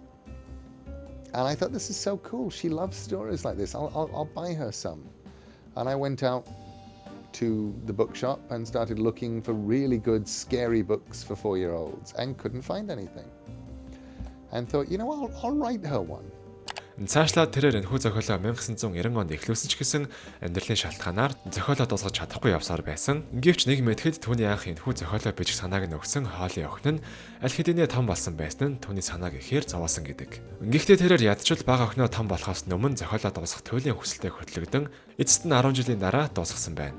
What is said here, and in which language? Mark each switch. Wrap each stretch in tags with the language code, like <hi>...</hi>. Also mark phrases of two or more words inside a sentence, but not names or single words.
<en>And I thought, this is so cool. She loves stories like this. I'll buy her some. And I went out to the bookshop and started looking for really good, scary books for 4-year-olds and couldn't find anything. And thought, I'll write her one.</en> <mn>Цаашлаад тэрээр энэхүү зохиолоо 1990 онд эхлүүлсэн ч гэсэн амьдралын шалтгаанаар зохиолоо дуусгаж чадахгүй явсаар байсан. Гэвч нэг мэтгэд түүний анх энэхүү зохиолоо бичих санааг нь өгсөн Holly охин нь аль хэдийнэ том болсон байсан нь түүний санааг ихээр зовоосон гэдэг. Гэхдээ тэрээр ядчил бага охиноо том болохоос өмнө зохиолоо дуусгах туйлын хүсэлтэд хөтлөгдөн эцэст нь 10 жилийн дараа дуусгасан байна.</mn>